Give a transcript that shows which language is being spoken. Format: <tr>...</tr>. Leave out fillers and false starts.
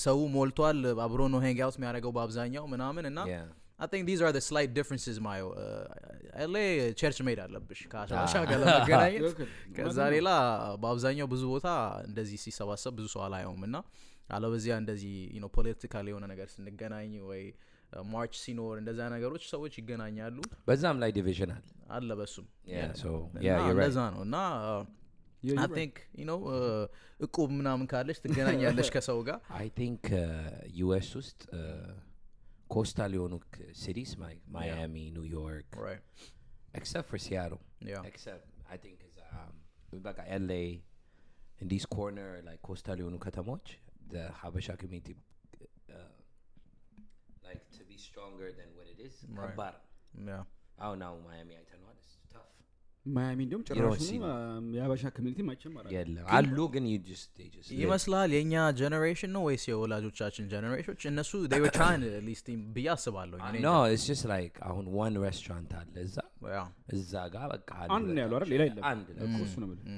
<am>ሰው ሞልቷል። አብሮ ነው</am> <en>hang out</en> <am>የሚያደርገው በአብዛኛው ምናምን እና</am> <en>I think these are the slight differences</en> <am>ማየው LA ቸርች መሄድ አለብሽ ካሻሻ ጋር ለመገናኘት ከዛ ሌላ በአብዛኛው ብዙ ቦታ እንደዚህ ሲሰባሰብ ብዙ ሰው አላየውም እና አለበዚያ እንደዚህ</am> <en>you know</en> <am>ፖለቲካሊ የሆነ ነገር ስንገናኝ ወይ ማርች ሲኖር እንደዛ ነገሮች ሰዎች ይገናኛሉ በዛም ላይ ዲቪዥን አለ በሱም</am> <en>so yeah you're right</en> <am>እንደዛ ነው እና</am> <en>I think you know</en> <am>እቁብ ምናምን ካለሽ ትገናኛለሽ ከሰው ጋር</am> <en>I think US</en> <am>ውስጥ</am> <en>coastal</en> <am>የሆኑ</am> <en>cities Miami New York right except for Seattle except I think</en> <am>በቃ</am> <en>LA in these corner like coastal</en> <am>የሆኑ ከተሞች</am> <en>the Habesha community like to be stronger than what it is</en> <am>ከባድ</am> <en>now Miami I tell you it's tough</en> <am>ማያሚ እንደውም ጭራሽ የሀበሻ ኮሚኒቲ ማይችም ማለት የለም አሉ ግን</am> <en>they just</en> <am>ይመስላል የኛ ጀነሬሽን ነው ወይስ የወላጆቻችን ጀነሬሽኖች እነሱ</am> <en>they were trying at least</en> <am>ብዬ አስባለሁ</am> <en>no it's just like</en> <am>አሁን</am> <en>one restaurant</en> <am>አለ እዛ ጋር በቃ አንድ ነው ያለው አይደል ሌላ የለም አንድ ነው እሱ ነው</am>